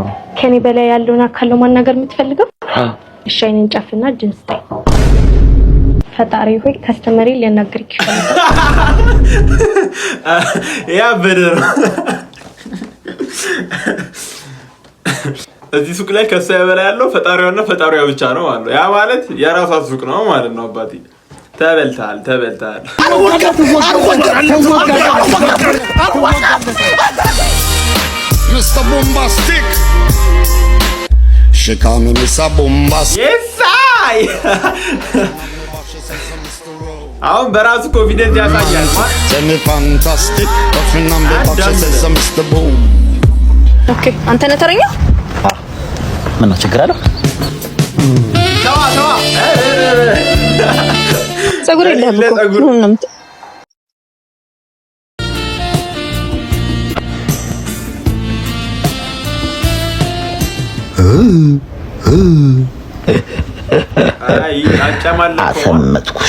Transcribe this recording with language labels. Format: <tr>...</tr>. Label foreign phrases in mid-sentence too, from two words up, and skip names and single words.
<am>ከኔ በላይ ያለውን አካል ነው ማናገር የምትፈልገው? እሺ አይኔን ጨፍና ጅንስ ታይ። ፈጣሪ ሆይ ከስተመሪ ሊያናግርክ ይችላል። ያ በደረ እዚህ ሱቅ ላይ ከሷ በላይ ያለው ፈጣሪዋና ፈጣሪዋ ብቻ ነው ማለት ነው። ያ ማለት የራሷ ሱቅ ነው ማለት ነው። አባቴ ተበልታል።</am> <en>Mr. Bombastic. She call me Mr. Bombastic. Yes, I.</en> <am>አሁን በራሱ ኮንፊደንስ ያሳያል ማለት</am> <en>Semi fantastic. Touching on the box, she says Mr. Boom.</en> <am>ኦኬ አንተ ነህ ተረኛ? ምን ችግር አለው? ተዋ ፀጉር የለህም እኮ ምን ነው? አፈመጥኩሽ።</am>